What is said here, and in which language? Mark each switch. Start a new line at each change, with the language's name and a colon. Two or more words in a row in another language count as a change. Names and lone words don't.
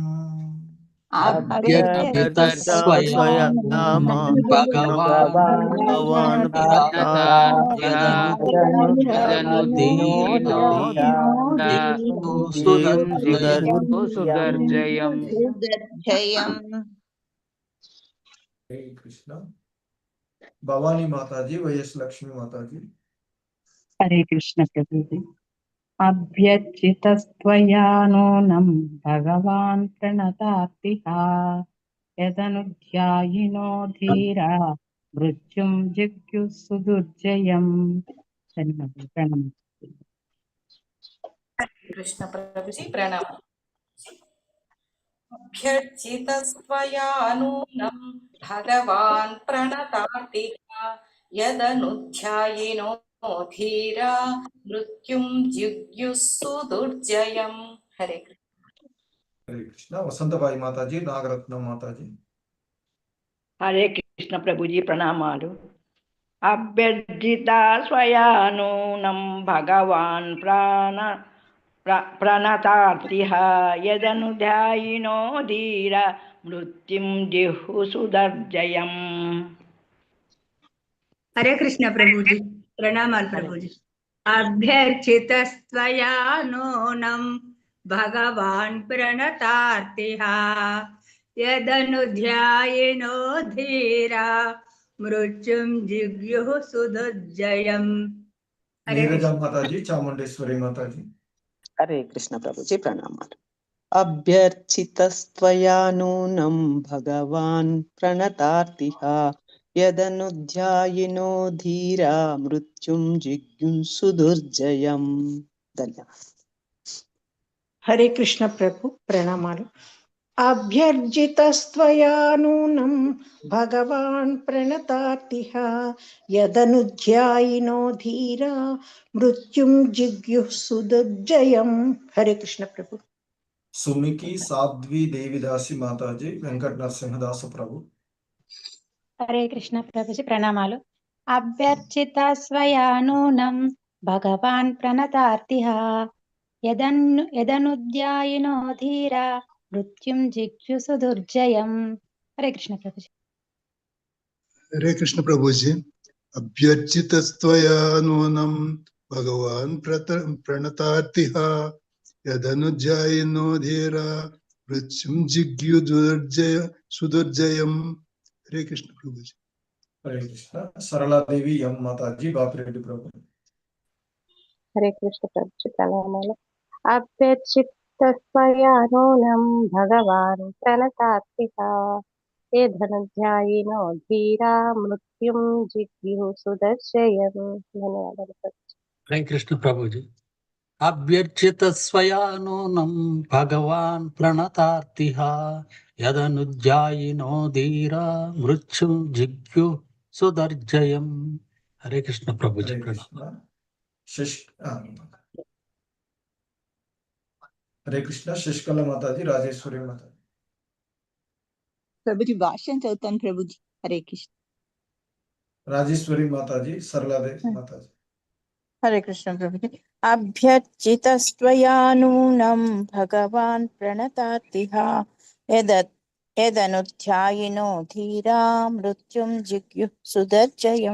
Sanskrit: अभ्यर्चितस्त्वया भगवान् सुदर्जयम्
Hindi: हरे कृष्ण। भवानी माताजी, वैएस लक्ष्मी माताजी। हरे कृष्ण प्रभु जी।
Sanskrit: अभ्यर्चितस्त्वया नूनं भगवान् प्रणतार्तिहा यदनुध्यायिनो धीरा मृत्युं जिज्ञुः सुदुर्जयम्।
Hindi: धन्यवाद प्रणम। कृष्ण प्रभु जी प्रणाम।
Sanskrit: अभ्यर्चितस्त्वया नूनं भगवान् प्रणतार्तिहा यदनुध्यायिनो धीरा मृत्युं जिज्ञुः सुदुर्जयम्।
Hindi: हरे कृष्ण। हरे कृष्ण। वसंतबाई माताजी, नागरत्न माताजी। हरे कृष्ण प्रभु जी प्रणामालु।
Sanskrit: अभ्यर्जिता स्वया नूनं भगवान् प्रणतार्तिहा यदनुध्यायिनो धीरा मृत्युं जिह्ु सुदर्जयम्।
Hindi: हरे कृष्ण प्रभु जी प्रणाम प्रभु जी।
Sanskrit: अभ्यर्चितस्त्वया नूनं भगवान् प्रणतार्तिहा यदनुध्यायिनो धीरा मृत्युं जिज्ञुः सुदुर्जयम्।
Hindi: नीरजा माताजी, चामुंडेश्वरी माताजी। हरे कृष्ण प्रभु जी प्रणाम।
Sanskrit: अभ्यर्चितस्त्वया नूनं भगवान् प्रणतार्तिहा यदनुध्यायिनो धीरा मृत्युं जिज्ञुः सुदुर्जयम्।
Hindi: धन्यवाद। हरे कृष्ण प्रभु प्रणमालु।
Sanskrit: अभ्यर्जितस्त्वया नूनं भगवान् प्रणतार्तिहा यदनुध्यायिनो धीरा मृत्युं जिज्ञुः सुदुर्जयम्।
Hindi: हरे कृष्ण प्रभु। सुमिकी साध्वी देवीदासी माताजी, वेंकट नरसिंहदास प्रभु। हरे कृष्ण प्रभु जी प्रणमालु।
Sanskrit: अभ्यर्चिता स्वया नूनं भगवान् प्रणतार्तिहा यदनुध्यायिनो धीरा मृत्युं जिज्ञुः सुदुर्जयम्।
Hindi: हरे कृष्ण प्रभु जी। हरे कृष्ण प्रभु जी।
Sanskrit: अभ्यर्चितस्त्वया नूनं भगवान् प्रणतार्तिहा यदनुध्यायिनो धीरा मृत्युं जिज्ञुः सुदुर्जयम्।
Hindi: हरे कृष्ण प्रभु जी। हरे कृष्ण। सरला देवी एम माताजी, बापिरेड्डी प्रभु। हरे कृष्ण प्रभु जी प्रणमामि।
Sanskrit: अभ्यर्चितस्त्वया नूनं भगवान् प्रणतार्तिहा यदनुध्यायिनो धीरा मृत्युं जिज्ञुः सुदर्शयम्।
Hindi: धन्यवाद। हरे कृष्ण प्रभु जी।
Sanskrit: अभ्यर्चितस्वया नूनं भगवान् प्रणतार्तिहा यदनुध्यायिनो धीरा मृत्युं जिज्ञुः सुदर्जयम्।
Hindi: हरे कृष्ण प्रभु जी प्रणाम। हरे कृष्ण। शिष्कला माताजी, राजेश्वरी माताजी।
Telugu: ప్రభుజీ భాష్యం చదువుతాను ప్రభుజీ. హరే కృష్ణ. రాజేశ్వరి మాతాజీ, సరళాదేవి మాతాజీ. హరే కృష్ణ ప్రభుజీ.
Sanskrit: అభ్యర్చితస్త్వయా నూనం భగవాన్ ప్రణతాతిహ యదనుధ్యాయినో ధీరా మృత్యుం జిగ్యు సుదర్జయం.